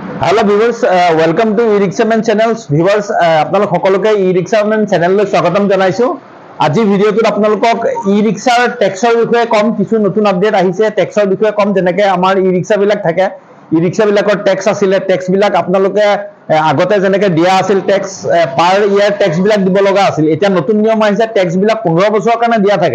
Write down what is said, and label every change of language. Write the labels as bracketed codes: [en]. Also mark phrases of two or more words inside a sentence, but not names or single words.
[en] Hello viewers, welcome to e-Rickshaman channels. Viewers, [as] আপোনালোক সকলোকে e-Rickshaman channelলৈ স্বাগতম জনাইছো। আজি ভিডিওটোত আপোনালোকক e-Rickshaৰ টেক্সৰ বিষয়ে কম, কিছু নতুন আপডেট আহিছে টেক্সৰ বিষয়ে কম, যেনেকৈ আমাৰ e-Ricksha বিলাক থাকে, e-Ricksha বিলাকৰ টেক্স আছিলে, টেক্স বিলাক আপোনালোকে আগতে যেনেকৈ দিয়া আছিল টেক্স পাৰ ইয়াৰ টেক্স বিলাক দিব লগা আছিল, এতিয়া নতুন নিয়ম আহিছে টেক্স বিলাক 15 বছৰৰ কাৰণে দিয়া থাকে।